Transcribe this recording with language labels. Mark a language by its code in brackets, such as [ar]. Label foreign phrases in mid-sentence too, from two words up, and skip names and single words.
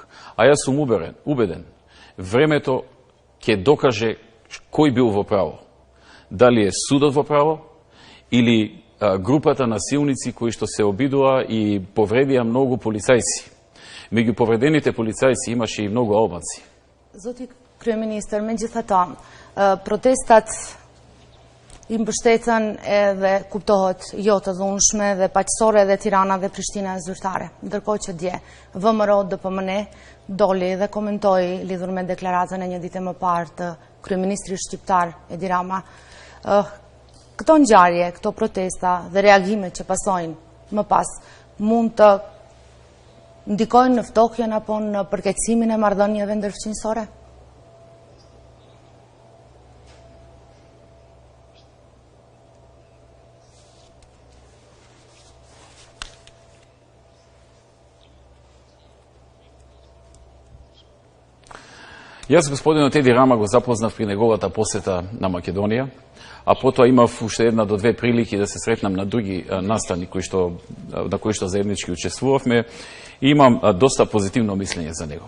[mk] А јас сум убеден, времето ќе докаже кој бил во право. Дали е судот во право или групата насилници кои што се обидува и повредија многу полицајци. Меѓу повредените полицајци имаше и многу албанци. [sq] Зоти Kryeministër, megjithatë, protestat i mbështetën edhe kuptohet jo të dhunshme dhe paqësore dhe Tirana dhe Prishtina e zyrtare. Ndërkohë që dje, VMRO DPMN doli dhe komentoi lidhur me deklaratën e një dite më parë të kryeministrit shqiptar Edi Rama. Këto ngjarje, këto protesta dhe reagimet që pasojnë më pas mund të ndikojnë në ftokjen apo në përkeqësimin e marrëdhënieve ndërfqinjësore? [mk] Јас господинот Еди Рама го запознав при неговата посета на Македонија, а потоа имав уште една до две прилики да се сретнам на други настани на кои што заеднички учествувавме и имам доста позитивно мислење за него.